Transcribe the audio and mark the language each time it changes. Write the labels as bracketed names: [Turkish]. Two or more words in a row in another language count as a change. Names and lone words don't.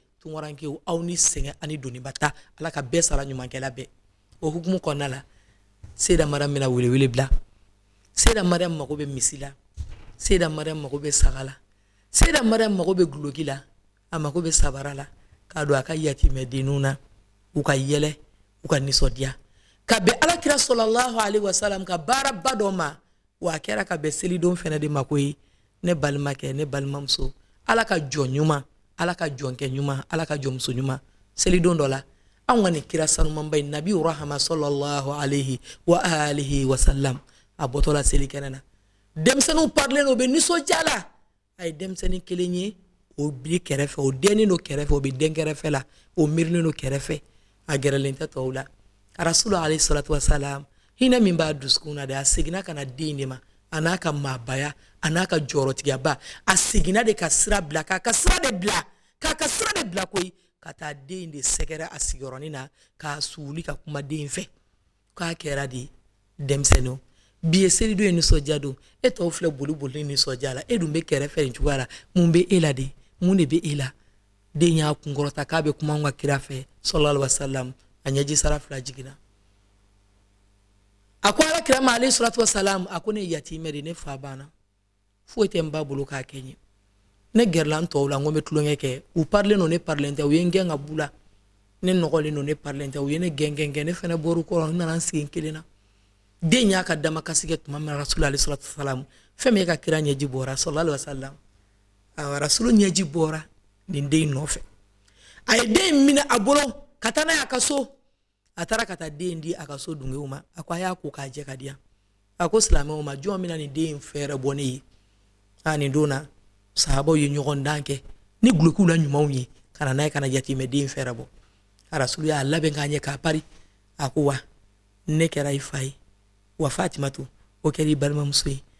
[Bambara] tungarankew aw ni sɛgɛn ani doniba ta ala ka bɛɛ sara ɲumankɛla bɛɛ o hukumu kɔnɔna la Seyda Mariam bɛna welewele bila Seyda Mariam mago bɛ misi la Seyda Mariam mago bɛ saga la Seyda Mariam mago bɛ guloki la a mago bɛ sabara la k'a don a ka yatimɛdenninw na u ka yɛlɛ u ka nisɔndiya ka bɛn alakira [Arabic] صلى الله عليه وسلم [Bambara] ka baaraba dɔ ma wa a kɛra ka bɛn selidon fɛnɛ de ma ko ye ne balimakɛ ne balimamuso ala ka jɔn ɲuman ala ka jɔnkɛ ɲuman ala ka jɔnmuso ɲuman selidon dɔ la anw ka nin kira sanumanba in nabi rahama [Arabic] صلى الله عليه وآله وسلم [Bambara] a bɔtɔla seli kɛnɛ na denmisɛnninw parilen o bɛ nisɔndiya la a ye denmisɛnnin kelen ye o bi kɛrɛfɛ o dennin do kɛrɛfɛ o bɛ den kɛrɛfɛ la o miirinen do kɛrɛfɛ a gɛrɛlen tɛ tɔw la rasulu [Arabic] عليه الصلاة والسلام [Bambara] hinɛ min b'a dusukun na de a seginna ka na den de ma a n'a ka maabaya a n'a ka jɔyɔrɔtigiyaba a seginna de ka sira bila k'a ka sira de bila koyi ka taa den de sɛgɛrɛ a sigiyɔrɔnin na k'a suuli ka kuma den fɛ k'a kɛra de denmisɛnninw bi ye selidon ye nisɔndiya don e tɔw filɛ boli ni nisɔndiya la e dun bɛ kɛrɛfɛ nin cogoya la mun bɛ e la de mun de bɛ e la den y'a kunkɔrɔta k'a bɛ kuma an ka kira fɛ [Arabic] صلى الله عليه وسلم [Bambara] a ɲɛji sara 2 jiginna a ko ala kira ma [Arabic] عليه الصلاة والسلام [Bambara] a ko ne yatimɛ de ne fa banna foyi tɛ n ba bolo k'a kɛ ɲɛ ne gɛrɛla n tɔw la n ko n bɛ tulonkɛ kɛ u parilen don ne parilen tɛ u ye n gɛn ka b'u la ne nɔgɔlen don ne parilen tɛ u ye ne gɛn ne fɛnɛ bɔr'u kɔrɔ n nana n sigi n kelen na den y'a ka damakasi kɛ tuma min rasulu [Arabic] عليه الصلاة والسلام [Bambara] fɛn min ye ka kira ɲɛji bɔra [Arabic] صلى الله عليه وسلم [Bambara] rasulu ɲɛji bɔra nin den nɔfɛ a ye den minɛ a bolo ka taa n'a ye a ka so a taara ka taa den di a ka so dunkew ma a ko a y'a ko k'a jɛ ka di yan a ko silamɛw ma jɔn bɛna nin den fɛɛrɛ bɔ ne ye nin don na sahabaw ye ɲɔgɔn dan kɛ ni gulokiw la ɲumanw ye ka na n'a ye ka na yatimɛ den fɛɛrɛ bɔ rasulu y'a labɛn k'a ɲɛ k'a pari a ko wa ne kɛra i fa ye wa Fatimatu o kɛra i balimamuso ye